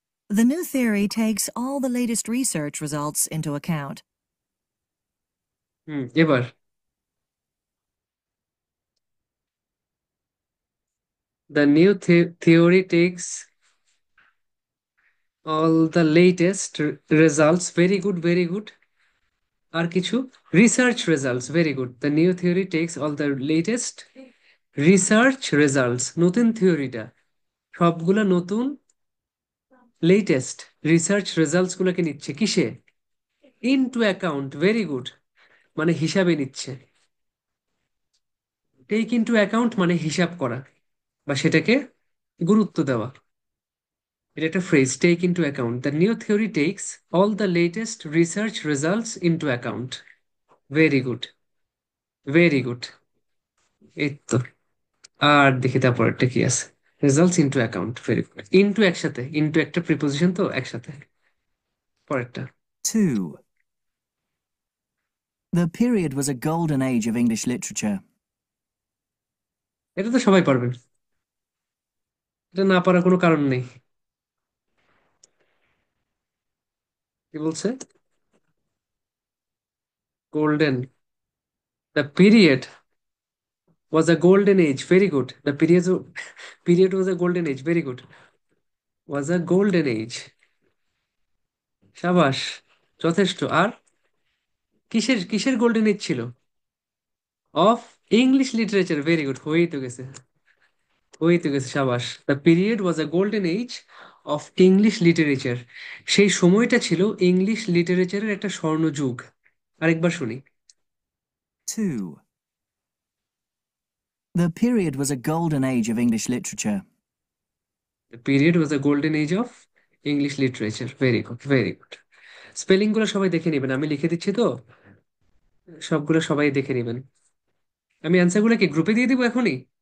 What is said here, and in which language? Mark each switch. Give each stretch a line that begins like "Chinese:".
English: The new theory takes all the latest research results into account. এবার the new theory takes all the latest results, very good, very good.
Bangla: আর কিছু?
English: Research results, very good. The new theory takes all the latest research results,
Bangla: নতুন থিওরিটা সবগুলা নতুন latest research results গুলোকে নিচ্ছে কিসে?
English: into account, very good,
Bangla: মানে হিসাবে নিচ্ছে। টেক ইনটু অ্যাকাউন্ট মানে হিসাব করা বা সেটাকে গুরুত্ব দেওয়া। এটা একটা phrase,
English: Take into account. The new theory takes all the latest research results into account, very good, very good.
Bangla: এই তো। আর দেখি তারপরটা কি আছে,
English: Results into account, very good.
Bangla: Into একসাথে, ইনটু একটা প্রিপোজিশন তো একসাথে। পরেরটা।
English: 2. The period was a golden age of English literature.
Bangla: এটা তো সবাই পারবেন, এটা না পারার কোনো কারণ নেই। কি বলছে?
English: Golden, the period was a golden age, very good. The period was a golden age, very good. Was a golden age,
Bangla: সাবাস, যথেষ্ট। আর কিসের কিসের গোল্ডেন এজ ছিল?
English: of English literature, very good,
Bangla: হয়েই তো গেছে, হয়েই তো গেছে, সাবাস।
English: the period was a golden age of English literature,
Bangla: সেই সময়টা ছিল ইংলিশ লিটারেচারের একটা স্বর্ণযুগ। আরেকবার শুনি।
English: 2. The period was a golden age of English literature. The period was a golden age of English literature. Very good, very good.
Bangla: Spelling গুলো সবাই দেখে নেবেন, আমি লিখে দিচ্ছি তো, সবগুলো সবাই দেখে নেবেন। আমি অ্যান্সার গুলো কি গ্রুপে দিয়ে দিব এখনই?